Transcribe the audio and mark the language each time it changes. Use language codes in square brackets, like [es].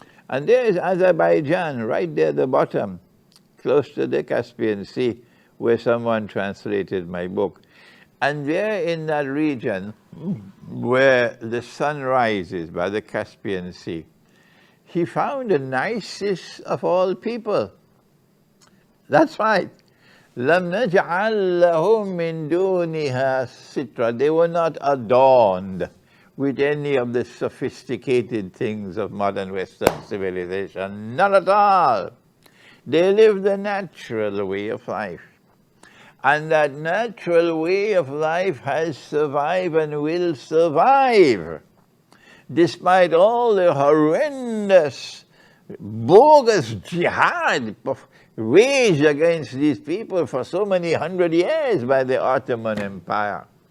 [en] And there is Azerbaijan, right there at the bottom, close to the Caspian Sea, where someone translated my book. And there in that region, where the sun rises by the Caspian Sea, he found the nicest of all people. That's right. [ar] لَمْ نَجْعَلْ لَهُم مِّن دُونِهَا سِتْرًا. [en] They were not adorned with any of the sophisticated things of modern Western civilization. Not at all. They live the natural way of life. And that natural way of life has survived and will survive, despite all the horrendous, bogus jihad waged against these people for so many 100 years by the Ottoman Empire.